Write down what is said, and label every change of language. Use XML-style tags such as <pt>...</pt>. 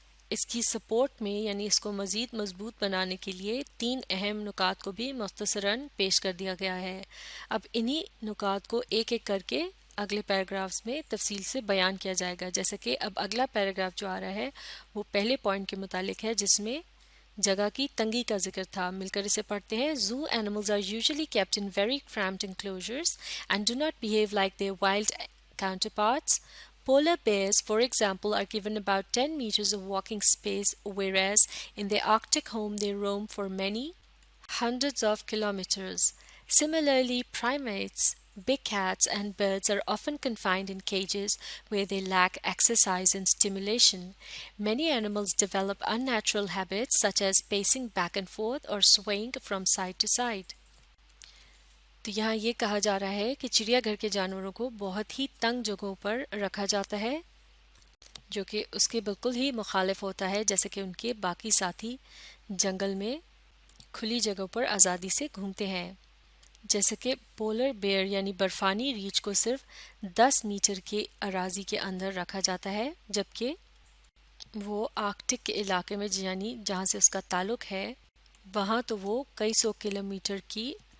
<ur>اس کی سپورٹ میں یعنی اس کو مزید مضبوط بنانے کے لیے 3 اہم نکات کو بھی مختصراً پیش کر دیا گیا ہے۔ اب انہی نکات کو ایک ایک کر کے اگلے پیراگرافز میں تفصیل سے بیان کیا جائے گا، جیسے کہ اب اگلا پیراگراف جو آ رہا ہے وہ پہلے پوائنٹ کے متعلق ہے جس میں جگہ کی تنگی کا ذکر تھا۔ مل کر اسے پڑھتے ہیں۔</ur> <en>Zoo animals are usually kept in very cramped enclosures and do not behave like their wild counterparts. Polar bears, for example, are given about 10 meters of walking space, whereas in their Arctic home they roam for many hundreds of kilometers. Similarly, primates, big cats and birds are often confined in cages where they lack exercise and stimulation. Many animals develop unnatural habits such as pacing back and forth or swaying from side to side.</en> <ur>تو یہاں یہ کہا جا رہا ہے کہ چڑیا گھر کے جانوروں کو بہت ہی تنگ جگہوں پر رکھا جاتا ہے، جو کہ اس کے بالکل ہی مخالف ہوتا ہے جیسے کہ ان کے باقی ساتھی جنگل میں کھلی جگہوں پر آزادی سے گھومتے ہیں۔ جیسے کہ پولر بیئر یعنی برفانی ریچھ کو صرف 10 میٹر کے اراضی کے اندر رکھا جاتا ہے، جبکہ وہ آرکٹک کے علاقے میں یعنی جہاں سے اس کا تعلق ہے وہاں تو وہ کئی 100 کلومیٹر کی</ur>